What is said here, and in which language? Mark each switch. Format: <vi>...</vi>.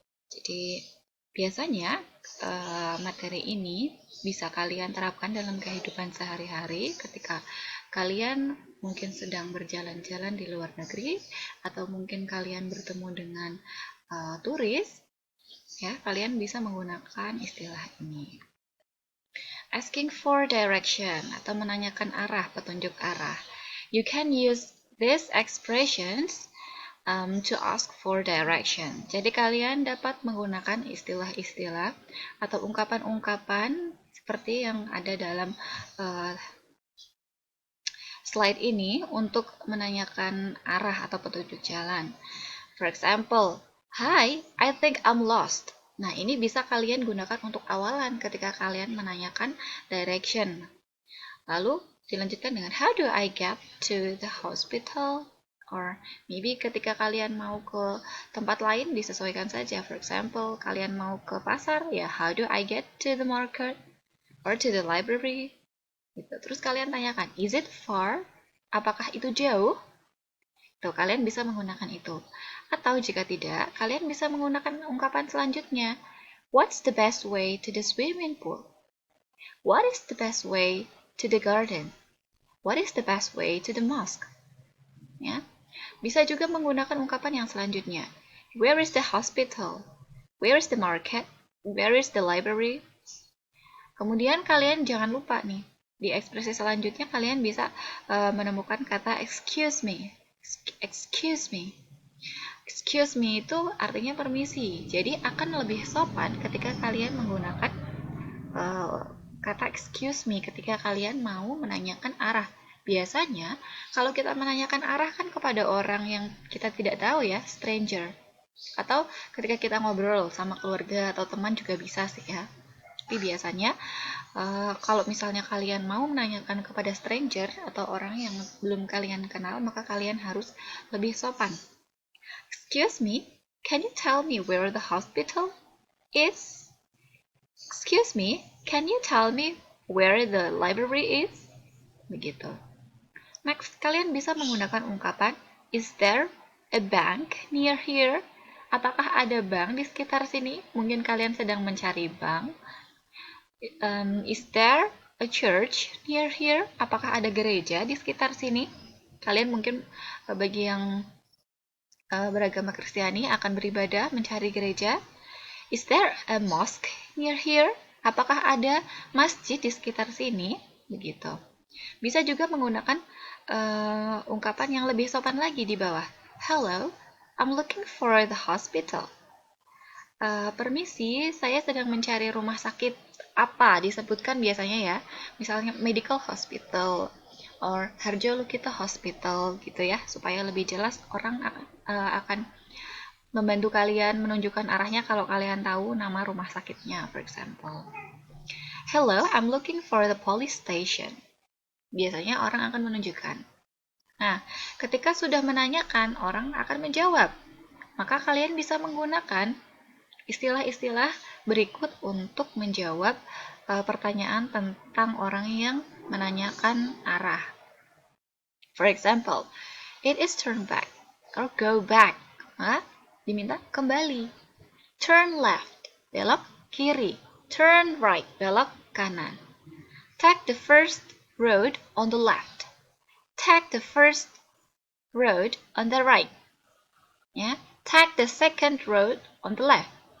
<id>Jadi biasanya materi ini bisa kalian terapkan dalam kehidupan sehari-hari ketika kalian mungkin sedang berjalan-jalan di luar negeri atau mungkin kalian bertemu dengan turis. Ya, kalian bisa menggunakan istilah ini.</id> <en>Asking for direction</en> <id>atau menanyakan arah, petunjuk arah.</id> <en>You can use these expressions to ask for direction.</en> <id>Jadi kalian dapat menggunakan istilah-istilah atau ungkapan-ungkapan seperti yang ada dalam slide ini untuk menanyakan arah atau petunjuk jalan.</id> <en>For example, Hi, I think I'm lost.</en> <id>Nah, ini bisa kalian gunakan untuk awalan ketika kalian menanyakan direction. Lalu, dilanjutkan dengan</id> <en>How do I get to the hospital? Or maybe ketika kalian mau ke tempat lain, disesuaikan saja. For example,</en> <id>kalian mau ke pasar, ya</id> <en>How do I get to the market? Or to the library?</en> <id>Gitu. Terus kalian tanyakan,</id> <en>Is it far?</en> <id>Apakah itu jauh? Tuh, kalian bisa menggunakan itu. Atau jika tidak, kalian bisa menggunakan ungkapan selanjutnya.</id> <en>What's the best way to the swimming pool? What is the best way to the garden? What is the best way to the mosque?</en> <id>Ya. Bisa juga menggunakan ungkapan yang selanjutnya.</id> <en>Where is the hospital? Where is the market? Where is the library?</en> <id>Kemudian kalian jangan lupa nih, di ekspresi selanjutnya kalian bisa menemukan kata excuse me. Excuse me. Excuse me itu artinya permisi. Jadi akan lebih sopan ketika kalian menggunakan kata excuse me ketika kalian mau menanyakan arah. Biasanya kalau kita menanyakan arah kan kepada orang yang kita tidak tahu ya, stranger. Atau ketika kita ngobrol sama keluarga atau teman juga bisa sih ya. Tapi biasanya kalau misalnya kalian mau menanyakan kepada stranger atau orang yang belum kalian kenal, maka kalian harus lebih sopan.</id> <en>Excuse me, can you tell me where the hospital is? Excuse me, can you tell me where the library is?</en> <id>Begitu.</id> <en>Next,</en> <id>kalian bisa menggunakan ungkapan</id> <en>Is there a bank near here?</en> <id>Apakah ada bank di sekitar sini? Mungkin kalian sedang mencari bank.</id> <en>Is there a church near here?</en> <id>Apakah ada gereja di sekitar sini? Kalian mungkin bagi yang beragama Kristiani akan beribadah mencari gereja.</id> <en>Is there a mosque near here?</en> <id>Apakah ada masjid di sekitar sini? Begitu. Bisa juga menggunakan ungkapan yang lebih sopan lagi di bawah.</id> <en>Hello, I'm looking for the hospital.</en> <id>Permisi, saya sedang mencari rumah sakit apa disebutkan biasanya ya, misalnya medical hospital or Harjo Lukito Hospital gitu ya, supaya lebih jelas orang akan membantu kalian menunjukkan arahnya kalau kalian tahu nama rumah sakitnya,</id> <en>for example. Hello, I'm looking for the police station.</en> <id>Biasanya orang akan menunjukkan. Nah, ketika sudah menanyakan, orang akan menjawab. Maka kalian bisa menggunakan istilah-istilah berikut untuk menjawab pertanyaan tentang orang yang menanyakan arah.</id> <en>For example, it is turn back or go back.</en> <id>Diminta kembali.</id> <en>Turn left,</en> <id>belok kiri.</id> <en>Turn right,</en> <id>belok kanan.</id> <en>Take the first road on the left. Take the first road on the right. Ya, take the second road on the left.</en>